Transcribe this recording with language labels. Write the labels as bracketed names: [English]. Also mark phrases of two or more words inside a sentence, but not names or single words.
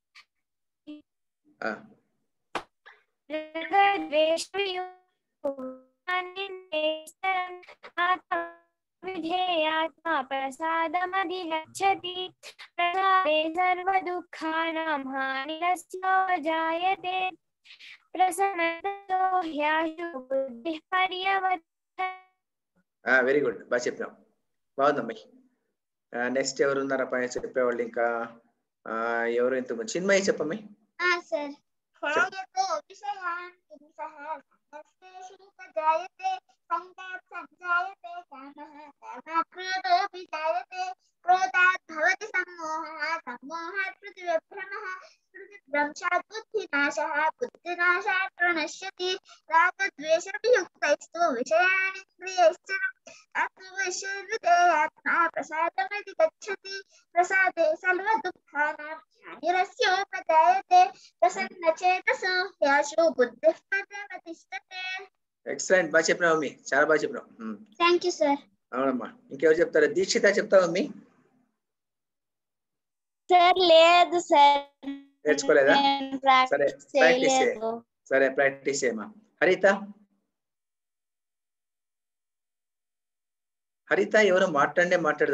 [Sanskrit] విధేయాత్మా ప్రసాదమధిగచ్చతి ప్రసాదే సర్వదుఃఖానాం హానిరస్యోపజాయతే ప్రసన్నతో హ్యాశు బుద్ధిః పర్యవతిష్ఠతే. [English] very good [Telugu] బాగా చెప్పినాం బాగుందమ్మాయి. నెక్స్ట్ ఎవరున్నారా పైన చెప్పేవాళ్ళు ఇంకా ఎవరు ఇంత చిన్మయ్య చెప్పమ్మాయి. [Sanskrit] संगात् संजायते कामः कामात् क्रोधोऽपि जायते क्रोधात् भवति सम्मोहः सम्मोहात् स्मृतिविभ्रमः स्मृतिभ्रंशात् बुद्धिनाशः बुद्धिनाशात् प्रणश्यति रागद्वेषवियुक्तैस्तु विषयानिन्द्रियैश्चरन् आत्मवश्यैर्विधेयात्मा प्रसादमधिगच्छति प्रसादे सर्वदुःखानां हानिरस्योपजायते प्रसन्नचेतसो ह्याशु बुद्धिः पर्यवतिष्ठते. [Telugu] ఎక్సలెంట్ బాగా చెప్పినావు మమ్మీ చాలా బాగా చెప్పినావు. [English] thank you sir. [Telugu] అవునమ్మా ఇంకెవరు చెప్తారా? దీక్షిత చెప్తావా మమ్మీ? సార్ లేదు సార్ నేర్చుకోలేదా? సరే ప్రాక్టీస్ చేయ సరే ప్రాక్టీస్ చేయమ్మా. హరిత హరిత ఎవరో మాట్లాడదు.